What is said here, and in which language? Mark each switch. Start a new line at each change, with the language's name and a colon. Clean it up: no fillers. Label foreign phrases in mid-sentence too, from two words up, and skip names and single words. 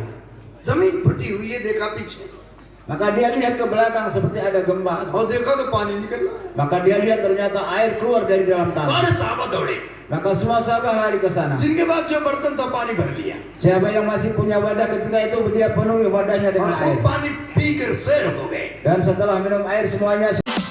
Hindi: जमीन फटी हुई है, देखा पीछे
Indonesian: Maka dia lihat ke belakang seperti ada gempa.
Hindi: और देखा तो पानी निकल रहा है।
Indonesian: Maka dia lihat ternyata air keluar dari dalam tanah.
Hindi: सारे साहबा दौड़े,
Indonesian: Maka semua sahabat lari ke sana.
Hindi: जिनके पास जो बर्तन था पानी भर लिया
Indonesian: Siapa yang masih punya wadah ketika itu dia penuhi wadahnya
Hindi: और
Indonesian: dengan air.
Hindi: खूब पानी पीकर सैर हो गए।
Indonesian: Dan setelah minum air semuanya